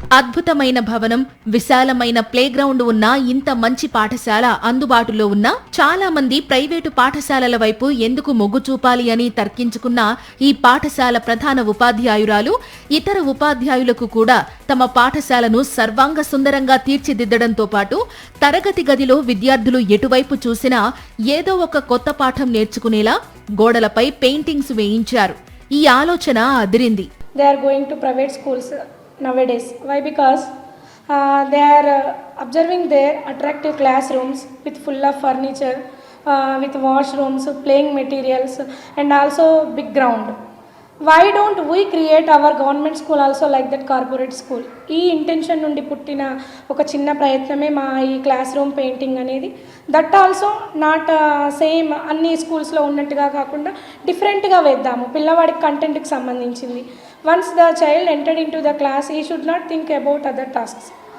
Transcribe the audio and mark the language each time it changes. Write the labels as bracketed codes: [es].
[te] అద్భుతమైన భవనం, విశాలమైన ప్లేగ్రౌండ్ ఉన్న ఇంత మంచి పాఠశాల అందుబాటులో ఉన్న చాలా మంది ప్రైవేటు పాఠశాలల వైపు ఎందుకు మొగ్గు చూపాలి అని తర్కించుకున్న ఈ పాఠశాల ప్రధాన ఉపాధ్యాయురాలు ఇతర ఉపాధ్యాయులకు కూడా తమ పాఠశాలను సర్వాంగ సుందరంగా తీర్చిదిద్దడంతో పాటు తరగతి గదిలో విద్యార్థులు ఎటువైపు చూసినా ఏదో ఒక కొత్త పాఠం నేర్చుకునేలా గోడలపై పెయింటింగ్స్ వేయించారు. ఈ ఆలోచన అదిరింది. [en] They are going to private schools nowadays. Why? Because they are observing their attractive classrooms with full of furniture, with washrooms, playing materials, and also big ground. Why don't we create our government school also like that corporate school? [te] ఈ intention నుండి పుట్టిన ఒక చిన్న ప్రయత్నమే మా ఈ class room painting అనేది. [en] that also not same [te] అన్ని స్కూల్స్లో ఉన్నట్టుగా కాకుండా డిఫరెంట్గా వేద్దాము, పిల్లవాడికి కంటెంట్కి సంబంధించింది. [en] Once the child entered into the class, he should not think about other tasks.